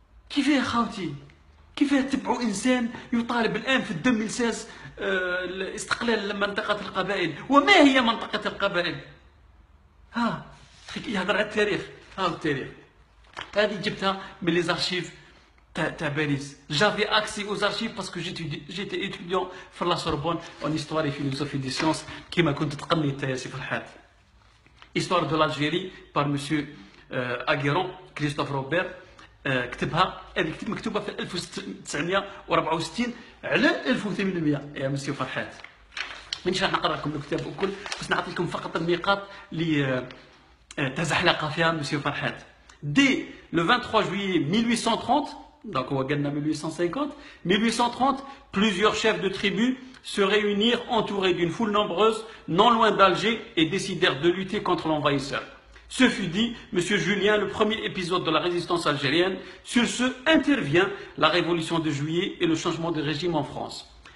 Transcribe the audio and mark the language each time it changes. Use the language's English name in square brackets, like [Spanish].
[Arabic] كيفاه خاوتي؟ كيفاه تبعوا انسان يطالب الان في 2016 استقلال منطقه القبائل؟ وما هي منطقه القبائل؟ ها يهضر على التاريخ. ها التاريخ هذه جبتها من لي زارشيف تاع باريس. [French] جافي اكسي aux archives parce que j'étais étudiant [Arabic] في [French] لا سوربون en histoire et philosophie des sciences [Arabic] كيما كنت تقني انت يا سي فرحات. [French] histoire de l'Algérie par monsieur Agueron كريستوف روبير كتبها. [Arabic] هذه مكتوبه في 1964 على 1800 يا مسيو فرحات. مانيش راح نقرا لكم الكتاب الكل، بس نعطي لكم فقط النقاط اللي تزحلق فيها مسيو فرحات. [French] Dès le 23 juillet 1830, donc on va gagner 1830, plusieurs chefs de tribus se réunirent entourés d'une foule nombreuse non loin d'Alger et décidèrent de lutter contre l'envahisseur. Ce fut dit, M. Julien, le premier épisode de la résistance algérienne. Sur ce intervient la révolution de juillet et le changement de régime en France.